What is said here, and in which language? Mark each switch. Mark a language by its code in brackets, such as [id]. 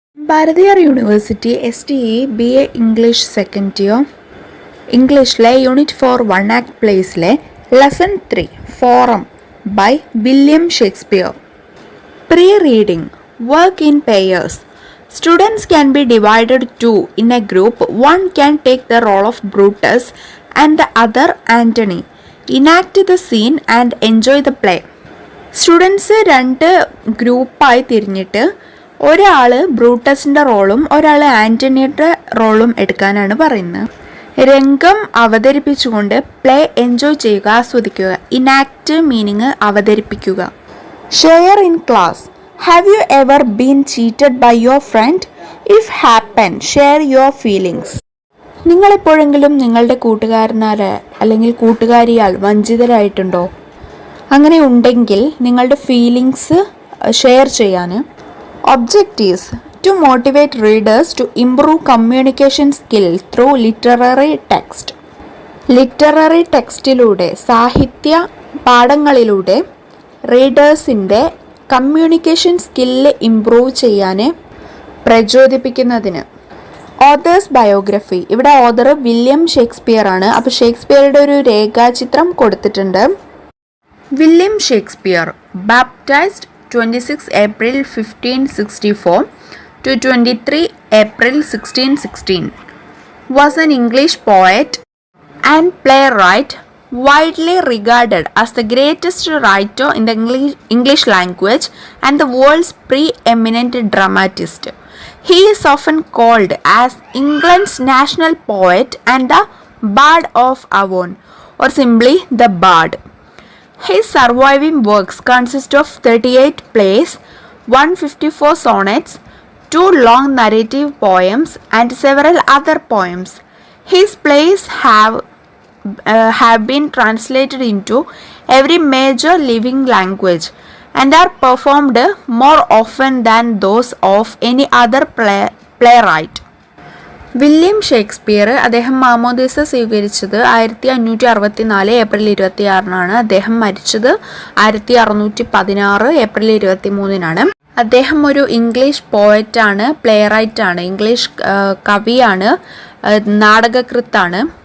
[en] Bharathiar University STE BA English Second Year ഇംഗ്ലീഷിലെ unit 4 1 act പ്ലേസിലെ lesson 3 forum by William Shakespeare. Pre reading work in pairs. Students can be divided two in a group. One can take the role of Brutus and the other Antony. Enact the scene and enjoy the play. [ml] Students രണ്ട് ഗ്രൂപ്പായി തിരിഞ്ഞിട്ട് ഒരാൾ ബ്രൂട്ടസിൻ്റെ റോളും ഒരാൾ ആൻ്റണിയുടെ റോളും എടുക്കാനാണ് പറയുന്നത്. രംഗം അവതരിപ്പിച്ചുകൊണ്ട് പ്ലേ എൻജോയ് ചെയ്യുക, ആസ്വദിക്കുക. [en] enact meaning [ml] അവതരിപ്പിക്കുക. [en] Share in class. Have you ever been cheated by your friend? If happen share your feelings. [ml] നിങ്ങളെപ്പോഴെങ്കിലും നിങ്ങളുടെ കൂട്ടുകാരനാൽ അല്ലെങ്കിൽ കൂട്ടുകാരിയാൽ വഞ്ചിതരായിട്ടുണ്ടോ? അങ്ങനെ ഉണ്ടെങ്കിൽ നിങ്ങളുടെ ഫീലിങ്സ് ഷെയർ ചെയ്യാൻ. [en] Objectives: to motivate readers to improve communication skill through literary text. [ml] Literary ടെക്സ്റ്റിലൂടെ, സാഹിത്യ പാഠങ്ങളിലൂടെ റീഡേഴ്സിൻ്റെ communication skill improve ചെയ്യാൻ പ്രചോദിപ്പിക്കുന്നതിന്. [en] Author's biography. [ml] ഇവിടെ author William Shakespeare ആണ്. അപ്പോൾ ഷേക്സ്പിയറുടെ ഒരു രേഖാചിത്രം കൊടുത്തിട്ടുണ്ട്. [en] William Shakespeare, baptized 26 April 1564 to 23 April 1616, was an English poet and playwright, widely regarded as the greatest writer in the English language and the world's preeminent dramatist. He is often called as England's national poet and the Bard of Avon, or simply the Bard. His surviving works consist of 38 plays, 154 sonnets, 2 long narrative poems, and several other poems. His plays have been translated into every major living language and are performed more often than those of any other playwright. [ml] William Shakespeare, അദ്ദേഹം മാമോദീസ സ്വീകരിച്ചത് 1564 April 26-നാണ്. അദ്ദേഹം മരിച്ചത് 1616 April 23-നാണ്. അദ്ദേഹം ഒരു English പോയറ്റാണ്, പ്ലേറൈറ്റാണ്, English കവിയാണ്, നാടകകൃത്താണ്.